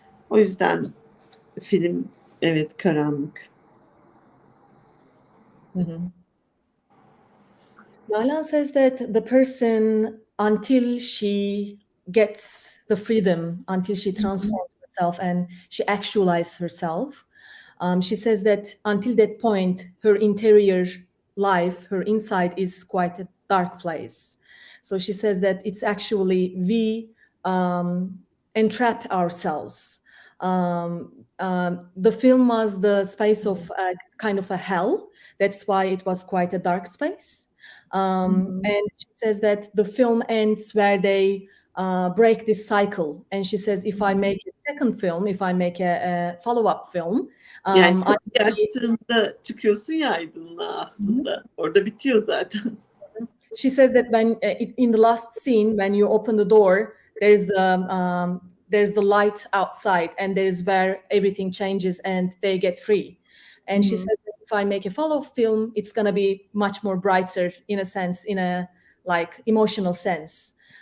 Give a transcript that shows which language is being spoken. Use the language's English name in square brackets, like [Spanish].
[Turkish] O yüzden film, evet, karanlık. [English] Nalan says that the person, until she gets the freedom, until she transforms herself and she actualizes herself, she says that until that point, her interior life, her inside is quite a dark place. So she says that it's actually we entrap ourselves. The film was the space of kind of a hell. That's why it was quite a dark space. And she says that the film ends where they break this cycle. And she says, if I make a second film, if I make a follow-up film, [Turkish] yani kapıyı açtığında çıkıyorsun ya aydınlığa aslında. Orada bitiyor zaten. [English] She says that when in the last scene, when you open the door, there's the light outside, and there's where everything changes and they get free. And she says that if I make a follow-up film, it's going to be much more brighter in a sense, in a like emotional sense.